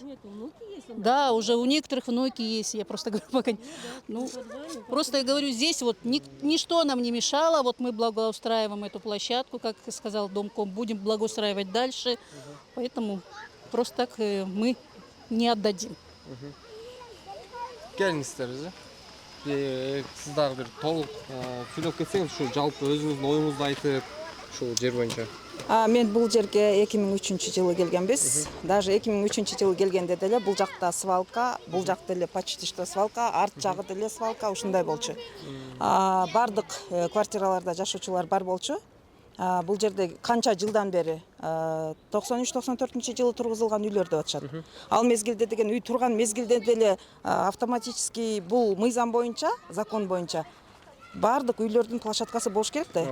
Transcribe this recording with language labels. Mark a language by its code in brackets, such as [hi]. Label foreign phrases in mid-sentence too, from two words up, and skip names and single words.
[ru] Да, уже у некоторых внуки есть. Я просто говорю, пока... Ну, просто я говорю, здесь вот ничто нам не мешало. Вот мы благоустраиваем эту площадку, как сказал Домком, будем благоустраивать дальше. Поэтому просто так мы не отдадим. [ky] Келиңиздер, сиз дагы бир толук сүйлөп кетсеңиз, ушу жалпы өзүңүздүн оюңузду айтып, ушул жер боюнча. Мен бул жерге 2003-жылы келгенбиз. Даже 2003-жылы келгенде деле бул жакта свалка, бул жакта деле [ru] почти что [ky] свалка, арт жагы деле свалка, ушундай болчу. Бардык квартираларда жашоочулар бар болчу. Бул жерде канча жылдан бери 93-94 жылы тургузулган үйлөр деп атышат. Ал мезгилде деген үй турган мезгилде деле автоматически бул мыйзам боюнча, закон боюнча бардык үйлөрдүн площадкасы болуш керек да.